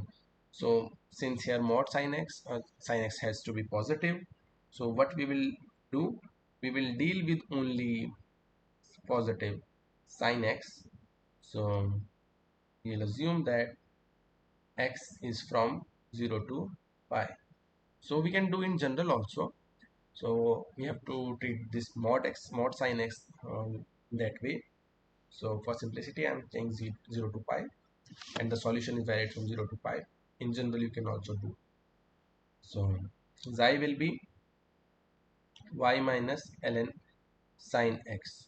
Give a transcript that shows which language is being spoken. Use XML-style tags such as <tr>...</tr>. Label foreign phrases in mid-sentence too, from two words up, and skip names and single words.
<en>So since here mod sin x has to be positive, so what we will do, we will deal with only positive sin x. So we'll assume that x is from 0 to pi. So we can do in general also. So we have to treat this mod x, mod sin x that way. So for simplicity, I'm saying 0 to pi, and the solution is varied from 0 to pi. In general, you can also do. So xi will be y minus ln sin x.</en>